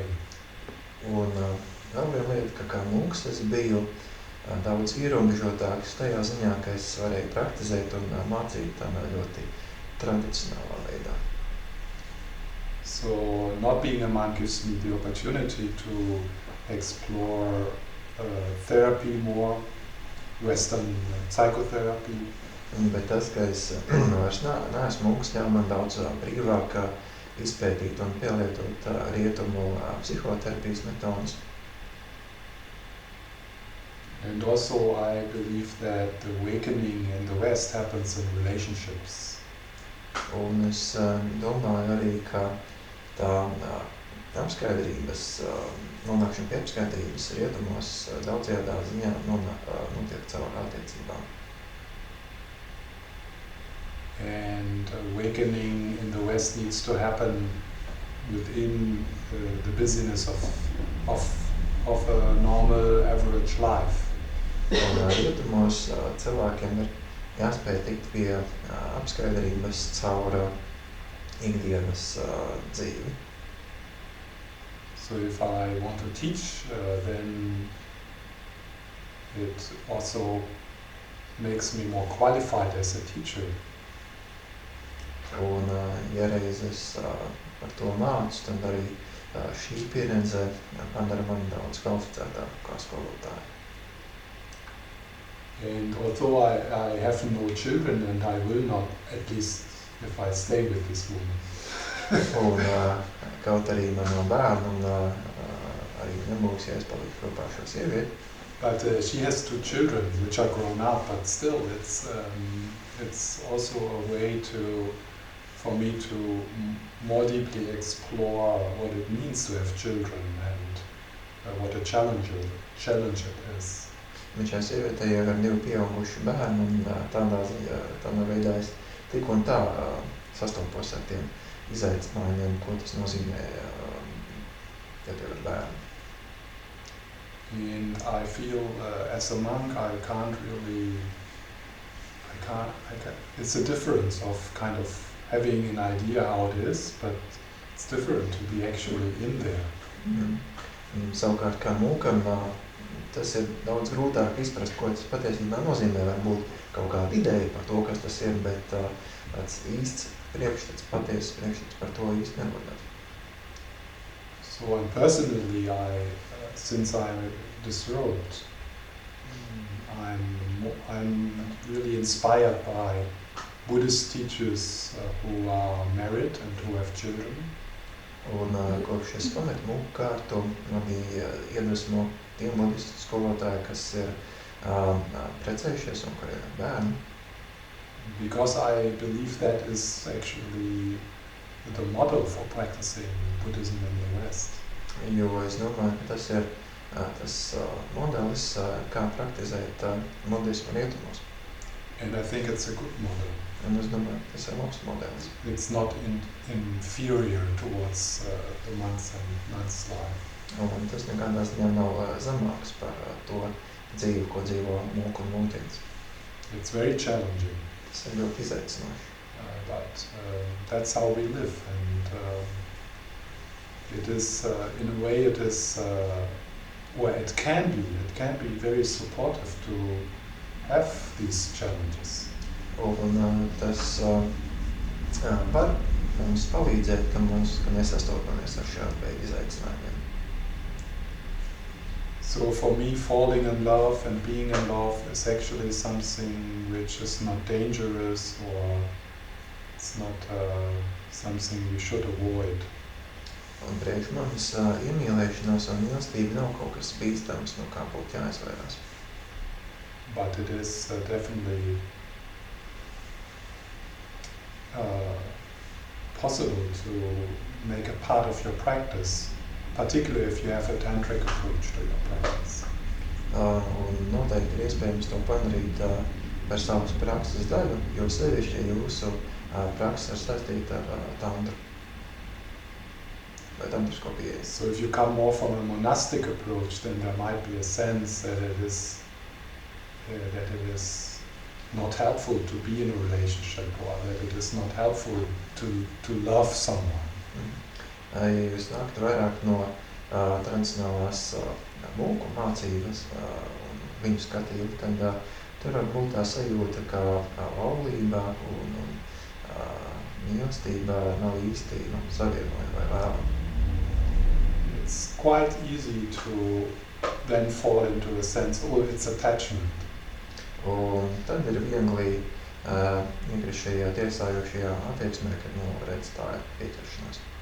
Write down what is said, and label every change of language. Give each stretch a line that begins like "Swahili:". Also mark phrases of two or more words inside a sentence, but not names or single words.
Latvian: Un vēl viena lieta, ka kā mūks es biju daudz ierobežotāks tajā ziņā, ka es varēju praktizēt un mācīt tādā ļoti tradicionālā veidā.
English: So not being a monk gives me the opportunity to explore therapy more, Western psychotherapy.
Latvian: Bet tas, ka es vairs neesmu mūks, ļauj man daudz brīvāk izpētīt un pielietot rietumu psihoterapijas metodas.
English: And also I believe that the awakening in the West happens in relationships.
Latvian: Un es domāju arī, ka tā apskaidrības, nonākšana pie apskaidrības rietumos daudzajādā ziņā notiek caur attiecībām.
English: And awakening in the West needs to happen within the busyness of a normal average life.
Latvian: Un rietumos cilvēkiem ir jāspēj tikt pie apskaidrības caur ikdienas dzīvi.
English: So if I want to teach, then it also makes me more qualified as a teacher.
Latvian: Un, ja reiz es par to mācu, tad arī šī pieredze padara mani daudz kvalificētāku kā skolotāju.
English: And although I have no children, and I will not, at least if I stay with this woman.
Latvian: Un, kaut arī man nav bērnu, un arī nebūs, ja es palikšu kopā ar šo sievieti.
English: But she has 2 children, which are grown up, but still it's also a way for me to more deeply explore what it means to have children and what a challenge it is.
Latvian: Un šai sievietei jau ir 2 pieauguši bērni, un tādā veidā es tik un tā sastopos ar tiem izaicinājumiem, ko tas nozīmē, ja tev ir bērni.
English: And I feel as a monk I can't, it's a difference of kind of having an idea how it is, but it's different to be actually in there.
Latvian: Savukārt kā mūkam, tas ir daudz grūtāk izprast, ko tas patiesībā nozīmē, varbūt kaut kāda ideja par to, kas tas ir, bet tāds īsts priekšstats, patiesas priekšstats par to īsti nevar.
English: So and personally, since I'm disrobed, I'm really inspired by Buddhist teachers who are married and who have children.
Latvian: Un kopš es pametu mūku kārtu, man bija iedvesmo tiem budistu skolotāji, kas ir precējušies un kuriem ir bērni.
English: Because I believe that is actually the model for practicing Buddhism in the West.
Latvian: Jo es domāju, ka tas ir tas modelis, kā praktizēt budismu rietumos.
English: And I think it's a good model.
Latvian: Un es domāju, ka tas ir labs modelis.
English: It's not inferior towards the monks and nuns' life.
Latvian: Un tas nekādā ziņā nav zemāks par to dzīvi, ko dzīvo mūku un mūķenis.
English: It's very challenging.
Latvian: Tas ir ļoti izaicinoši.
English: But that's how we live, and it is, in a way, it is, or it can be very supportive to have these challenges.
Latvian: Un tas var mums palīdzēt, ka mēs sastopamies ar šādu veidu izaicinājumiem.
English: So for me, falling in love and being in love is actually something which is not dangerous, or it's not something we should avoid.
Latvian: Un priekš manis iemīlēšanās un mīlestība nav kaut kas bīstams, no kā būtu jāizvairās.
English: But it is definitely possible to make a part of your practice, particularly if you have a tantric approach to your practice.
Latvian: Un noteikti ir iespējams to padarīt par savas prakses daļu, jo sevišķi jūsu prakses ir saistīta ar tantru vai tantrisko pieeju.
English: So if you come more from a monastic approach, then there might be a sense that it is not helpful to be in a relationship, or that it is not helpful to love someone.
Latvian: Ja jūs nāktu vairāk no tradicionālās mūku mācības un viņu skatījumu, tad tur var būt tā sajūta, ka laulība un mīlestība nav īsti savienojama vai vēlama.
English: It's quite easy to then fall into a sense, it's attachment.
Latvian: Un tad ir viegli iekrist šajā tiesājošajā attieksmē, kad redz tā ir pieķeršanās.